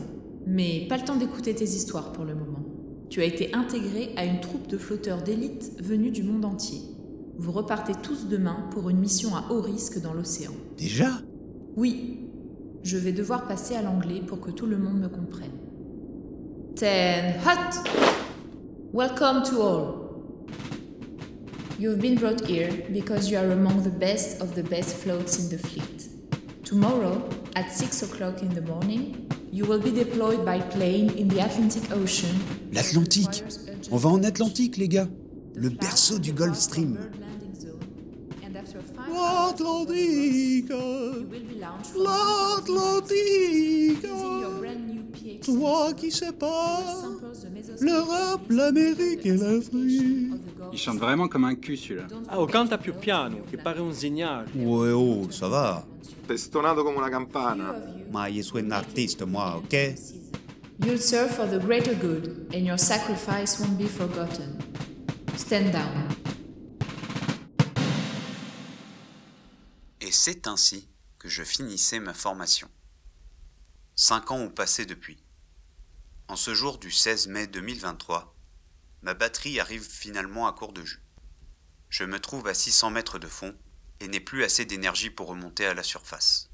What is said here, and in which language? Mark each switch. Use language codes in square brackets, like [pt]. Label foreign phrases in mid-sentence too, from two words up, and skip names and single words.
[fr] Mais pas le temps d'écouter tes histoires pour le moment. Tu as été intégré à une troupe de flotteurs d'élite venus du monde entier. Vous repartez tous demain pour une mission à haut risque dans l'océan. Déjà? Oui. Je vais devoir passer à l'anglais pour que tout le monde me comprenne. [en] 10 hut! Welcome to all. You've been brought here because you are among the best of the best floats in the fleet. Tomorrow, at 6 o'clock in the morning, you will be deployed by plane in the Atlantic Ocean. [fr] L'Atlantique! On va en Atlantique, les gars! Le berceau du Gulf Stream. L'Atlantique! L'Atlantique! Toi qui sais pas l'Europe, l'Amérique et l'Afrique. Il chante vraiment comme un cul, celui-là. [it] Ah, canta più piano, che pare un zignale. [fr] Ouais, oh, ça va. [it] T'es stonato come una campana. Ma io sono un [fr] artiste, moi, [it] ok? [en] You'll serve for the greater good, and your sacrifice won't be forgotten. Stand down. [fr] Et c'est ainsi que je finissais ma formation. 5 ans ont passé depuis. En ce jour du 16 mai 2023, ma batterie arrive finalement à court de jus. Je me trouve à 600 mètres de fond et n'ai plus assez d'énergie pour remonter à la surface.